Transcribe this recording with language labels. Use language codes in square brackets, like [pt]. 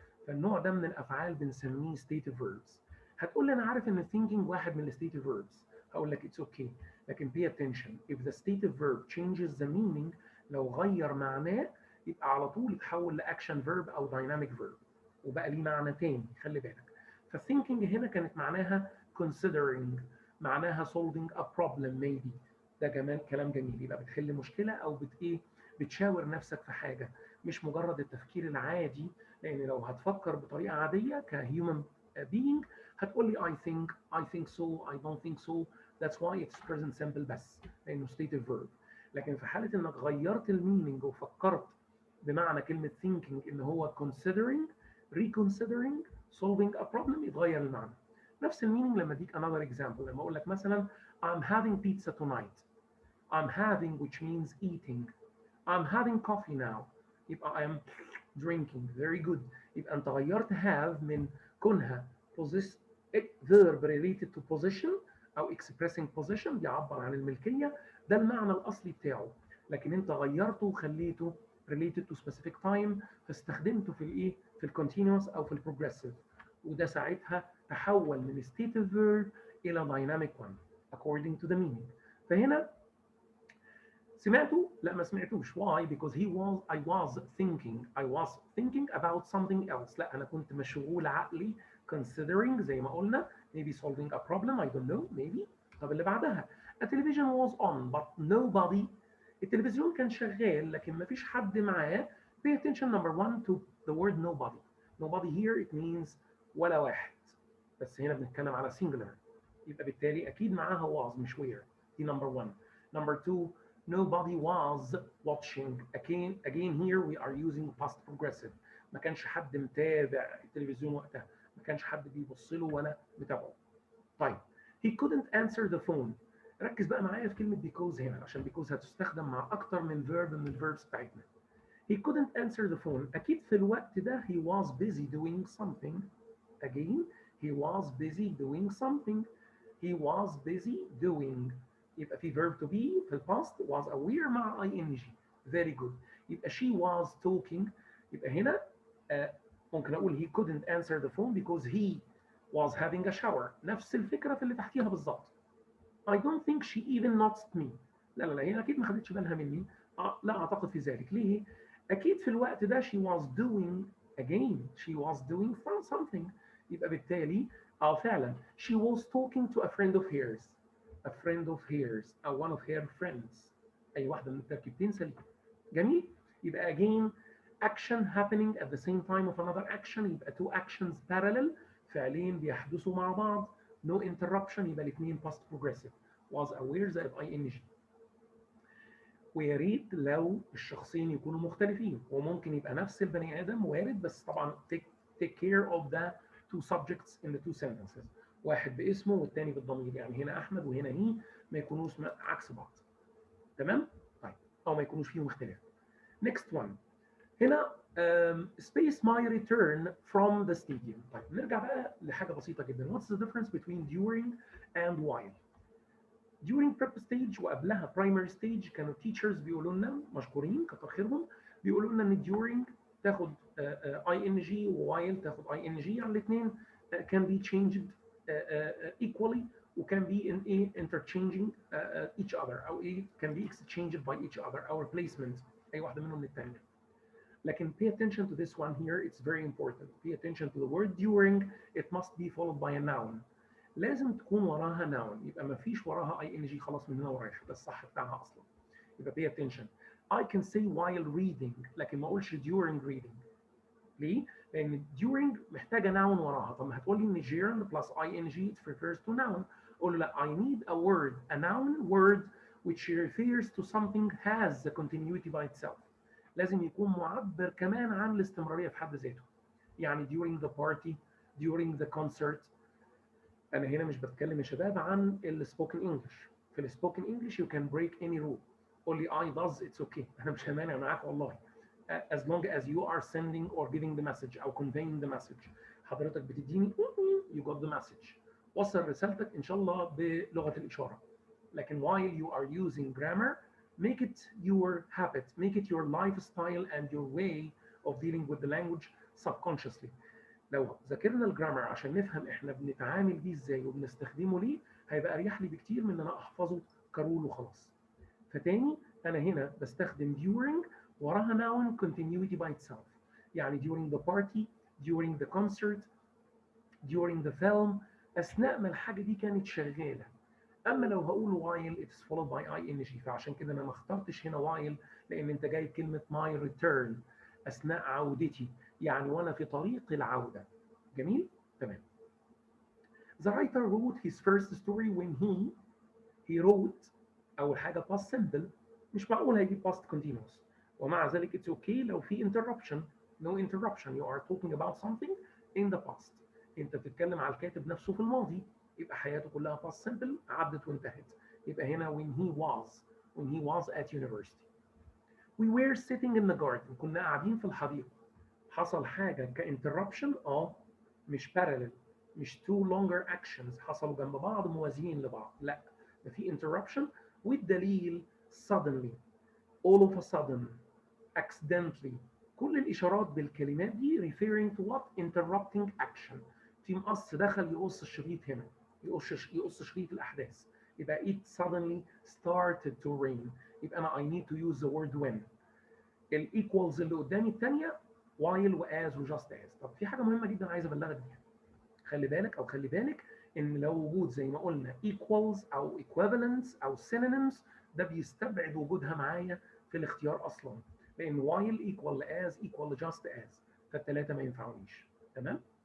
[ar] فالنوع ده من الافعال بنسميه stative verbs. هتقول لي انا عارف ان thinking واحد من stative verbs، هقول لك [en] it's okay، [ar] لكن [en] pay attention if the stative verb changes the meaning، [ar] لو غير معناه يبقى على طول يتحول لاكشن verb او dynamic verb وبقى ليه معنى تاني، خلي بالك. فالthinking هنا كانت معناها considering، معناها [en] solving a problem maybe، [ar] ده كمان كلام جميل، يبقى بتحل مشكله او بتشاور نفسك في حاجه، مش مجرد التفكير العادي. لان لو هتفكر بطريقه عاديه كهيومن being هتقول لي [en] I think so I don't think so that's why it's present simple [ar] بس لانه [en] stative verb. [ar] لكن في حاله انك غيرت المينينج وفكرت بمعنى كلمه thinking ان هو considering reconsidering solving a problem يتغير المعنى. نفس المينينج لما اديك [en] another example، [ar] لما اقول لك مثلا [en] I'm having pizza tonight. I'm having which means eating. I'm having coffee now. يبقى I am drinking. Very good. [ar] يبقى انت غيرت have من كونها [en] verb related to position او expressing position [ar] بيعبر عن الملكيه، ده المعنى الاصلي بتاعه، لكن انت غيرته وخليته [en] related to specific time [ar] فاستخدمته في الايه؟ في الكونتينوس او في البروجريسيف، وده ساعتها تحول من stative verb الى dynamic one [en] according to the meaning. [ar] فهنا سمعته؟ لا ما سمعتوش. [en] why؟ because I was thinking about something else. [ar] لا انا كنت مشغول عقلي [en] considering [ar] زي ما قلنا [en] maybe solving a problem I don't know maybe. [ar] طب اللي بعدها [en] a television was on but nobody. [ar] التلفزيون كان شغال لكن ما فيش حد معاه. [en] pay attention number one to the word nobody. nobody here it means [ar] ولا واحد. بس هنا بنتكلم على singular، يبقى بالتالي اكيد معاها was مش were. [en] دي number one. Number two, nobody was watching. Again here we are using past progressive. [ar] ما كانش حد متابع التلفزيون وقتها، ما كانش حد بيبص له ولا متابعه. [en] طيب he couldn't answer the phone. [ar] ركز بقى معايا في كلمة because هنا، عشان because هتستخدم مع أكتر من verb من الverbs بتاعتنا. [en] He couldn't answer the phone. [ar] أكيد في الوقت ده [en] he was busy doing something. Again, he was busy doing something. He was busy doing. يبقى في verb to be في الباست was aware مع ing. Very good. يبقى she was talking. [ar] يبقى هنا آه ممكن أقول [en] he couldn't answer the phone because he was having a shower. [ar] نفس الفكرة في اللي تحتيها بالظبط. [en] I don't think she even noticed me. [ar] لا هي أكيد ما خدتش بالها مني. لا أعتقد في ذلك. [en] ليه؟ [ar] أكيد في الوقت ده [en] she was doing she was doing something. يبقى بالتالي فعلا she was talking to a friend of hers. A friend of hers أو one of her friends. [ar] أي واحدة من التركيبتين سليم. [en] جميل؟ يبقى again action happening at the same time of another action. يبقى two actions parallel. [ar] فعلين بيحدثوا مع بعض. [en] No interruption. [ar] يبقى الاثنين [en] past progressive. Was aware زائد ing. [ar] ويا ريت لو الشخصين يكونوا مختلفين، وممكن يبقى نفس البني ادم وارد، بس طبعا [en] take care of the two subjects in the two sentences. [ar] واحد باسمه والتاني بالضمير، يعني هنا احمد وهنا هي، ما يكونوش عكس بعض. تمام؟ طيب او ما يكونوش فيهم اختلاف. [en] next one. هنا space my return from the stadium. [ar] طيب نرجع بقى لحاجه بسيطه جدا. what's the difference between during and while؟ during prep stage وقبلها primary stage كانوا teachers بيقولوا لنا مشكورين كتر خيرهم، بيقولوا لنا ان during تاخد ing وwhile تاخد ing، يعني الاثنين [en] can be changed equally [ar] وكان be in a interchanging each other او ايه [en] can be exchanged by each other [ar] او replacement اي واحده منهم للثانيه. [en] لكن pay attention to this one here, it's very important. Pay attention to the word during. It must be followed by a noun. [ar] لازم تكون وراها noun. يبقى ما فيش وراها ing خلاص من هنا ورايح، ده الصح بتاعها اصلا. [en] يبقى pay attention. I can say while reading [ar] لكن ما اقولش [en] during reading. [ar] ليه؟ لان during محتاجه noun وراها. طب ما هتقول لي ان [en] during plus ing it refers to noun. [ar] قول له لا [en] I need a word, a noun word which refers to something has the continuity by itself. [ar] لازم يكون معبر كمان عن الاستمراريه في حد ذاته. [en] يعني during the party, during the concert. [ar] انا هنا مش بتكلم يا شباب عن السبوكن انجلش. في السبوكن انجلش [en] you can break any rule. [ar] قول لي [en] I does it's okay. [ar] انا مش همانع معاك والله. [en] As long as you are sending or giving the message او conveying the message. [ar] حضرتك بتديني [en] you got the message. [ar] وصل رسالتك ان شاء الله بلغه الاشاره. [en] لكن while you are using grammar, make it your habit, make it your lifestyle and your way of dealing with the language subconsciously. [ar] لو ذاكرنا الجرامر عشان نفهم احنا بنتعامل بيه ازاي وبنستخدمه ليه، هيبقى اريح لي بكتير من ان انا احفظه كرول وخلاص. فتاني انا هنا بستخدم during وراها noun [en] continuity by itself. يعني during the party, during the concert, during the film، [ar] اثناء ما الحاجه دي كانت شغاله. اما لو هقول [en] while it's followed by ing، [ar] فعشان كده انا ما اخترتش هنا while، لان انت جاي كلمه my return اثناء عودتي، يعني وانا في طريق العوده. جميل؟ تمام. [en] The writer wrote his first story when he wrote اول حاجه past simple، [ar] مش معقول هيجيب [en] past continuous، [ar] ومع ذلك [en] it's okay لو في interruption. no interruption. you are talking about something in the past. [ar] انت بتتكلم على الكاتب نفسه في الماضي، يبقى حياته كلها past simple عدت وانتهت. [en] يبقى هنا when he was at university. we were sitting in the garden. [ar] كنا قاعدين في الحديقة. حصل حاجة كinterruption مش parallel، مش [en] two longer actions [ar] حصلوا جنب بعض موازيين لبعض، لا ده في interruption والدليل suddenly, [en] all of a sudden, [ar] accidentally. كل الإشارات بالكلمات دي referring to what interrupting action. في مقص دخل يقص الشريط هنا، يقص شريط الأحداث. [en] يبقى it suddenly started to rain. [ar] يبقى أنا [en] I need to use the word when. [ar] الإيكوالز اللي قدامي الثانية while وas وجاست as. طب في حاجة مهمة جدا عايز أبلغك بيها. خلي بالك ان لو وجود زي ما قلنا equals او equivalents او synonyms، ده بيستبعد وجودها معايا في الاختيار اصلا، لان [en] while equal as equal just as، [ar] فالثلاثه ما ينفعونيش. تمام؟